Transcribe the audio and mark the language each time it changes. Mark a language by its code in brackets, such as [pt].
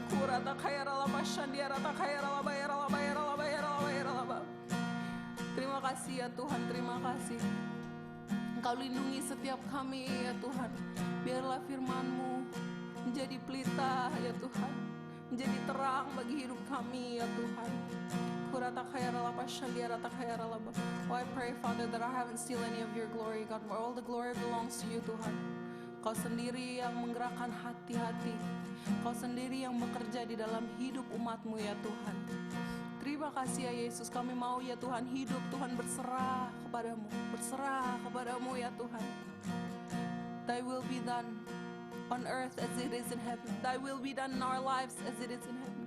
[id] Kurata khayarallah bashandiarata khayarallah bayarallah bayarallah bayarallah bayarallah. Terima kasih ya Tuhan, terima kasih. Engkau lindungi setiap kami ya Tuhan. Biarlah firman-Mu menjadi pelita ya Tuhan, menjadi terang bagi hidup kami ya Tuhan. Kurata khayarallah bashandiarata khayarallah. [en] Oh, I pray Father that I haven't steal any of your glory God, for all the glory belongs to you Tuhan. [id] Kau sendiri yang menggerakkan hati-hati. Kau sendiri yang bekerja di dalam hidup umat-Mu ya Tuhan. Terima kasih ya Yesus, kami mau ya Tuhan hidup Tuhan berserah kepadamu, berserah kepadamu ya Tuhan. [en] Thy will be done on earth as it is in heaven. Thy will be done in our lives as it is in heaven.